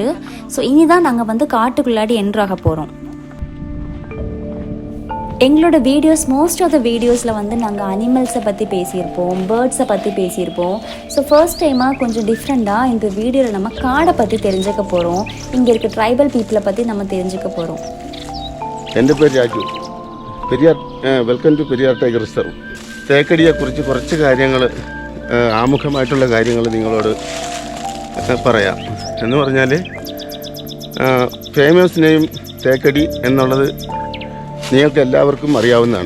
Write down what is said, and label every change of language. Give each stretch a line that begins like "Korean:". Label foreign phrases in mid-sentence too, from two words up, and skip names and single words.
Tamil: ஸோ இனி தான் நாங்கள் வந்து காட்டுக்குள்ளாடி என்ட்ராக போகிறோம். எங்களோட வீடியோஸ்
English: most of the videos
Tamil: வந்து நாங்கள் அனிமல்ஸை பற்றி பேசியிருப்போம், பேர்ட்ஸை பற்றி பேசியிருப்போம். ஸோ
English: first time
Tamil: கொஞ்சம் டிஃப்ரெண்ட்டாக இந்த வீடியோவில் நம்ம காடை பற்றி தெரிஞ்சுக்க போகிறோம். இங்கே இருக்க
English: tribal people
Tamil: பற்றி நம்ம தெரிஞ்சுக்க போகிறோம்.
Malayalam: എൻ്റെ പേര് രാജു.
English: welcome to Periyar Tiger Reserve.
Malayalam: തേക്കടിയെക്കുറിച്ച് കുറച്ച് കാര്യങ്ങൾ ആമുഖമായിട്ടുള്ള കാര്യങ്ങൾ നിങ്ങളോട് പറയാം. എന്ന് പറഞ്ഞാൽ
English: famous name
Malayalam: തേക്കടി എന്നുള്ളത് നിങ്ങൾക്ക് എല്ലാവർക്കും അറിയാവുന്നതാണ്.